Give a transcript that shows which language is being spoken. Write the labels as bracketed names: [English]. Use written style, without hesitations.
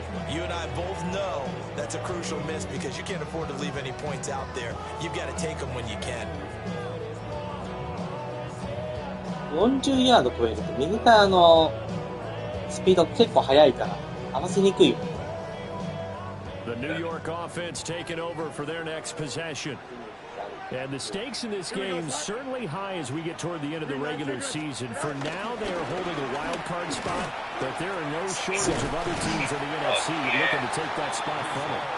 [English] You and I both know that's a crucial miss because you can't afford to leave any points out there. You've got to take them when you can. [Japanese] 40ヤード超えると右からのスピード結構速いから合わせにくいよ。 [English] The New York offense taking over for their next possession. And the stakes in this game certainly high as we get toward the end of the regular season. For now, they are holding a wild card spot, but there are no shortage of other teams in the NFC looking to take that spot from them.